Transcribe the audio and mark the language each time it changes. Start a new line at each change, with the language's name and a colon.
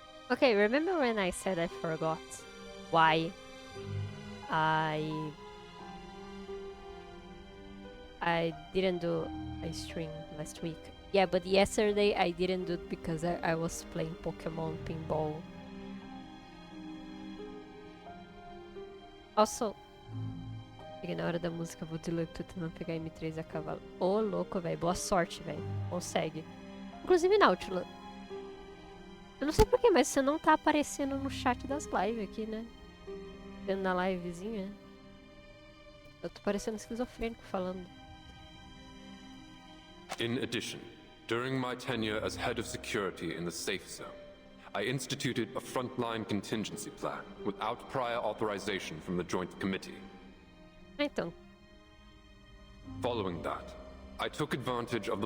English: Okay, remember when I said I forgot why I didn't do a stream last week? Yeah, but yesterday I didn't do it because I was playing Pokemon Pinball.
Portuguese: Also, cheguei na hora da música, vou de Lututman pegar M3 a cavalo. Ô, louco, velho. Boa sorte, velho. Consegue. Inclusive, Nautila. Eu não sei porquê, mas você não tá aparecendo no chat das lives aqui, né? Vendo na livezinha. Eu tô parecendo esquizofrênico falando.
English: In addition, during my tenure as head of security in the safe zone, I instituted a frontline contingency plan without prior authorization from the Joint Committee.
Portuguese: Então.
English: Following that, I took advantage of the